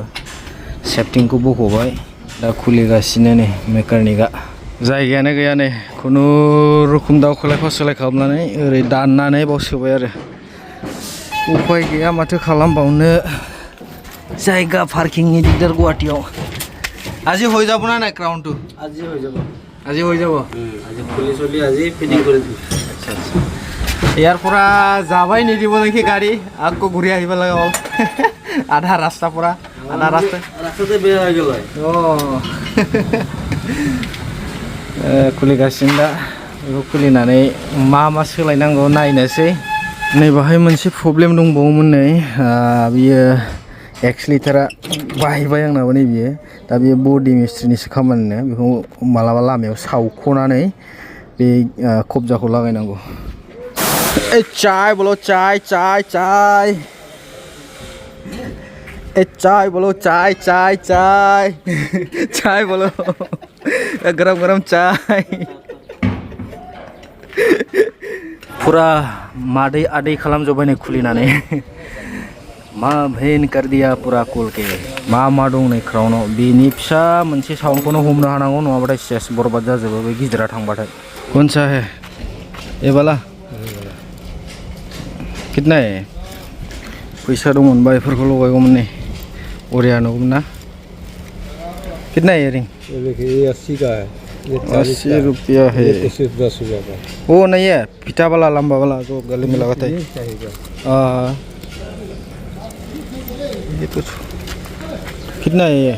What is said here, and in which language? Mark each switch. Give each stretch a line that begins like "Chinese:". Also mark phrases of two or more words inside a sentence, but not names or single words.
Bodo: सेफटिंखौ बख'बाय, दा खुलिगासिनो नै मेकानिकआ। जायगायानो गैया नै, खुनुरुखुम दावखोलाय फासोलाय खालामनानै ओरै दाननानै बाव सोबाय आरो। उफाय गैया माथो खालामबावनो, जायगा पार्किंनि दिगदार गुवाहाटियाव।
Assamese: আজি হৈ যাব না নাই ক্রাউনটো? আজি হৈ যাব। আজি হৈ যাব। আজি খুলি চলি আজি ফিটিং কৰি দিম। আচ্ছা আচ্ছা। ইয়াৰ পৰা যাবাই নিদিব নেকি গাড়ী, আকৌ ঘূৰি আহিব লাগে হ'ল। আধা ৰাস্তাৰ পৰা ৰাস্তাতে বেয়া হৈ গ'ল।
Bodo: खुलिगासिनो दा। बेखौ खुलिनानै मा सोलायनांगौ नायनोसै। नै बाहाय मोनसे प्रब्लेम दंबावोमोन नै, बियो एक्सिलेटारा बायबाय आंनाबो नै बियो। दा बियो बडि मिस्ट्रिनिसो खामानिनो, बेखौ मालाबा लामायाव सावख'नानै बे खबजाखौ लागायनांगौ।
Hindi: चाय बोलो चाय चाय चाय। चाय बोलो चाय चाय चाय। चाय बोलो गरम गरम चाय।
Bodo: फुरा मादै आदै खालामजोब्बाय नै खुलिनानै।
Hindi: मा भेन कर दिया पुरा कुल के।
Bodo: मा दं नै क्राउनाव। बेनि फिसा मोनसे साउन्डखौनो हमनो हानांगौ, नङाबाथाय सेस बरबाद जाजोबो बे गिदिरा थांबाथाय।
Hindi: कौन सा है ये वाला? कितना है?
Bodo: फैसा दंमोनबा बेफोरखौ लगायगौमोन नै, बरिया नुगौमोन ना।
Hindi: कितना है रिंग? ये देखिए, ये 80 का है, ये 80 रुपया है। ये तो सिर्फ 10 रुपया का। वो नहीं है पिटा वाला लंबा वाला जो गले में लगाता है? ये तो कितना है ये?